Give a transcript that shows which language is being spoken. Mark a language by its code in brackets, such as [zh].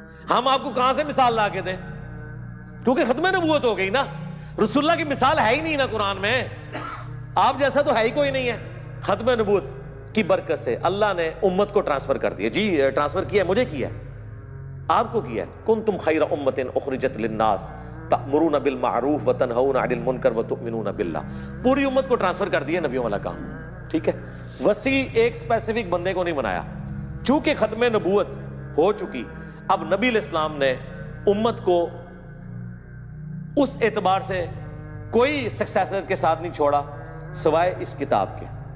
[ur] ہم آپ کو کہاں سے مثال لا کے دیں؟ کیونکہ ختم نبوت ہو گئی نا. رسول اللہ کی مثال ہے ہی نہیں نا قرآن میں، آپ جیسا تو ہے ہی کوئی نہیں ہے. ختم نبوت کی برکت سے اللہ نے امت کو ٹرانسفر کر دیا. جی ٹرانسفر کیا ہے، مجھے کیا ہے، آپ کو کیا ہے. [ar] کنتم خیر امۃ اخرجت للناس تأمرون بالمعروف وتنہون عن المنکر وتؤمنون باللہ. [ur] پوری امت کو ٹرانسفر کر دیا نبیوں والا کام. ٹھیک ہے، وسیع ایک اسپیسیفک بندے کو نہیں بنایا. چونکہ ختم نبوت ہو چکی، اب نبی علیہ السلام نے امت کو اس اعتبار سے کوئی سکسیسر کے ساتھ نہیں چھوڑا سوائے اس کتاب کے.